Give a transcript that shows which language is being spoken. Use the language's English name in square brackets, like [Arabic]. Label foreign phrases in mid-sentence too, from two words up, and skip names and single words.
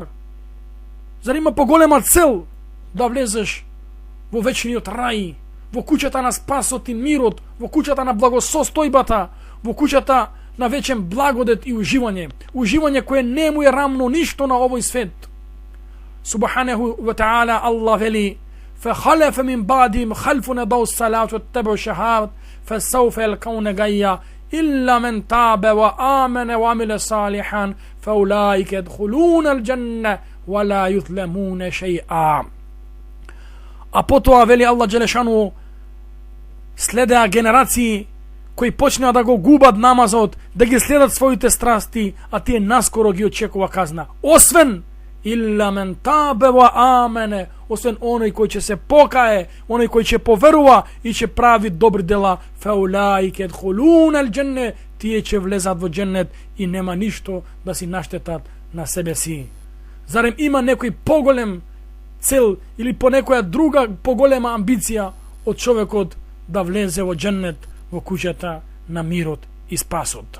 [Macedonian] Зарем има поголема цел да влезеш во вечниот рај, во куќата на спасот и мирот, во куќата на благосостојбата, во куќата на вечен благодет и уживање, уживање кое не му е рамно ништо на овој свет. [Arabic] سبحانه وتعالى Аллах вели: فخلف من بعدهم خلف أضاعوا الصلاة واتبعوا الشهوات فسوف يلقون غيا إلا من تاب وآمن وعمل صالحا فأولئك يدخلون الجنة ولا يظلمون شيئا. [Macedonian] А потоа вели Аллах Джелешану, следеа генерации кои почнаа да го губат намазот, да ги следат своите страсти, а тие наскоро ги очекува казна. [Arabic] Освен إلا من تاب وآمن, [Macedonian] освен оној кој ќе се покае, оној кој ќе поверува и ќе прави добри дела, [Arabic] فأولئك يدخلون الجنة, [Macedonian] тие ќе влезат во дженнет и нема ништо да си наштетат на себе си. Зарем има некој поголем цел или по некоја друга поголема амбиција од човекот да влезе во дженнет, во куќата на мирот и спасот?